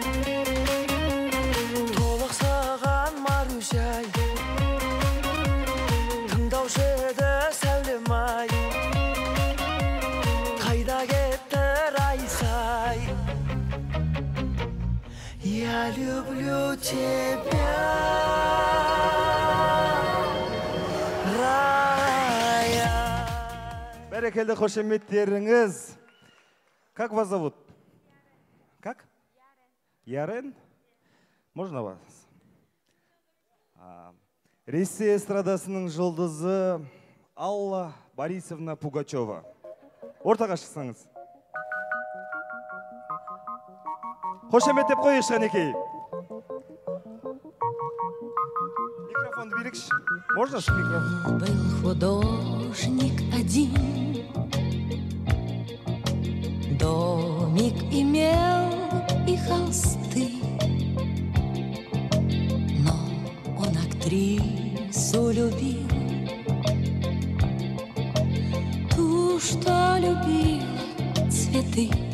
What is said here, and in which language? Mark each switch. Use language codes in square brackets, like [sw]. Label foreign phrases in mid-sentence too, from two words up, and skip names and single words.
[kk] толық саған Марусяй, тыңдаушы еді сәулем-ай, қайда кетті Райсай. [ru] Я люблю тебя. [kk] Бәрекелді қошеметтеріңіз. [ru] Как вас зовут? Как? Ярен. Можно вас? [kk] Ресей эстрадасының жұлдызы Алла Борисовна Пугачева. Ортаға шықсаңыз. Қошеметтеп қойық Шанекей. Микрофонды берекші. [ru] Можно ж микрофон? Был художник один, домик имел и холсты, но он актрису любил, ту, что любила цветы.